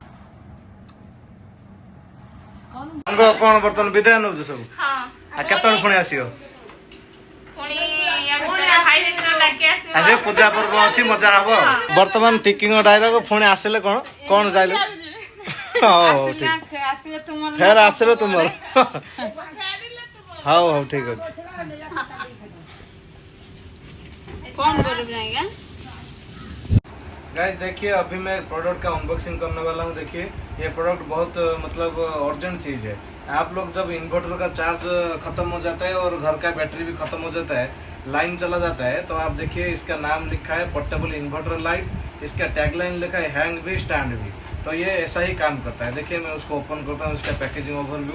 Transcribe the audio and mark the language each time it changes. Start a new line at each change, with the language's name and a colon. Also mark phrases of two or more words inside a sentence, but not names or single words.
Odia: କଣ ବର୍ତ୍ତମାନ ବିଦାୟ ନଉଛୁ ସବୁ ଆଉ କେତେବେଳେ ପୁଣି ଆସିବ ଆସିବ ପୂଜା ପର୍ବ ଅଛି ମଜା ହବ ବର୍ତ୍ତମାନ ଟିକିଙ୍କ ଡାଇଲଗ ପୁଣି ଆସିଲେ କଣ ଡାଇଲଗ ହଉ ଠିକ ଫେର ଆସିଲେ ତୁମର ହଉ ହଉ ଠିକ ଅଛି
Hindi: कौन बोल जाएगा गाइस देखिए अभी मैं प्रोडक्ट का अनबॉक्सिंग करने वाला हूँ देखिए ये प्रोडक्ट बहुत मतलब अर्जेंट चीज है आप लोग जब इन्वर्टर का चार्ज खत्म हो जाता है और घर का बैटरी भी खत्म हो जाता है लाइन चला जाता है तो आप देखिए इसका नाम लिखा है
English: portable inverter light
Hindi: इसका टैगलाइन लिखा है हैंग भी स्टैंड भी तो ये ऐसा ही काम करता है देखिए मैं उसको ओपन करता हूँ इसका
English: packaging overview